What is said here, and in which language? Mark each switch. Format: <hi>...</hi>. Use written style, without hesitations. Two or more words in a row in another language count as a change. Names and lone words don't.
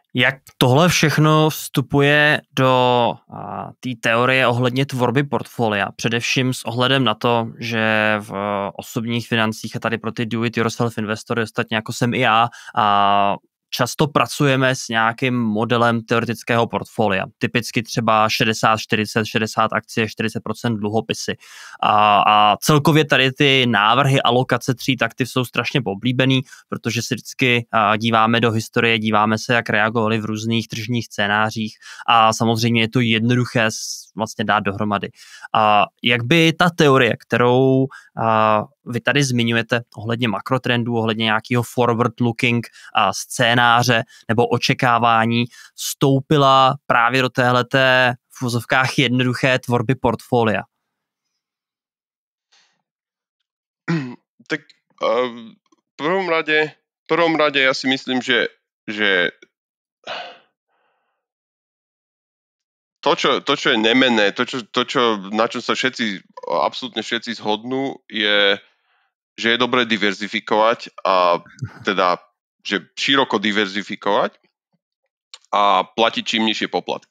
<cs>Jak tohle všechno vstupuje do té teorie ohledně tvorby portfolia? Především s ohledem na to, že v osobních financích a tady pro ty</cs> <en>do-it-yourself</en> <cs>investory, ostatně jako jsem i já, často pracujeme s nějakým modelem teoretického portfolia. Typicky třeba 60-40, 60 akcie, 40% dluhopisy. A celkově tady ty návrhy alokace tříd aktiv jsou strašně oblíbený, protože si vždycky díváme do historie, díváme se, jak reagovali v různých tržních scénářích a samozřejmě je to jednoduché vlastně dát dohromady. Jak by ta teorie, kterou vy tady zmiňujete ohledně makrotrendů, ohledně nějakého</cs> <en>forward-looking</en> <cs>scénáře nebo očekávání, vstoupila právě do téhleté v vozovkách jednoduché tvorby portfolia?</cs> <sk>Tak v prvom rade ja si myslím, že to, čo je nemenné, na čom sa absolútne všetci zhodnú, je, že je dobré diverzifikovať a teda, že široko diverzifikovať a platiť čím nižšie poplatky.</sk>